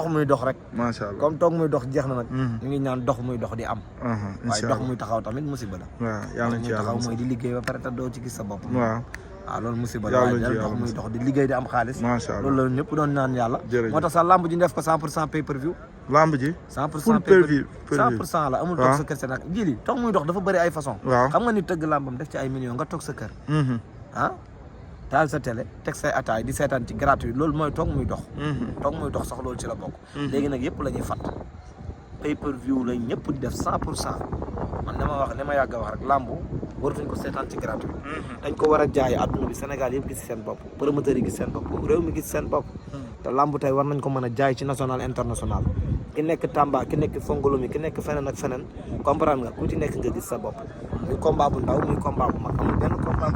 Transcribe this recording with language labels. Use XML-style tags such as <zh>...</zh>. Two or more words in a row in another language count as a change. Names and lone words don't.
<wo>dox muy dox rek</wo> <ar>ما شاء الله</ar> <wo>comme toog muy dox jeex na nag ñu ngi ñaan dox muy dox di am waaye dox muy taxaw tamit musiba la waaw yàlla muy taxaw mooy di liggéey ba pare te doo ci gis sa bopp waaw loolu musiba la waaye dox muy dox di liggéey di am xaalis loolu la ñëpp doon naan yàlla moo tax sax lamb ji def ko 100%</wo> <en>pay per view</en> <wo>lamb ji 100%</wo> <en>pay per view</en> <wo>100% la amul toog sa kër sa nag ji li toog muy dox dafa bëri ay façon xam nga ni tëgg lambam def ci ay millions nga toog sa kër taal sa télé teg say ataay di seetaan ci gratuit loolu mooy toog muy dox sax loolu ci la bokk léegi nag yëpp la ñuy fat</wo> <en>pay per view</en> <wo>lañ ñëpp di def 100% man li ma yàgg a wax rek lambu waratuñ ko seetaan ci gratuit dañ ko war a jaay adduna bi Sénégal yëpp gis seen bopp promoteurs yi gis seen bopp réew mi gis seen bopp te lambu tey war nañ ko mën a jaay ci</wo> <fr>national international</fr> <wo>ki nekk Tamba ki nekk Fongolomi ki nekk feneen ak feneen comprendre nga ku ci nekk nga gis sa bopp muy combat bu ndaw muy combat bu mag amul benn combat bu</wo>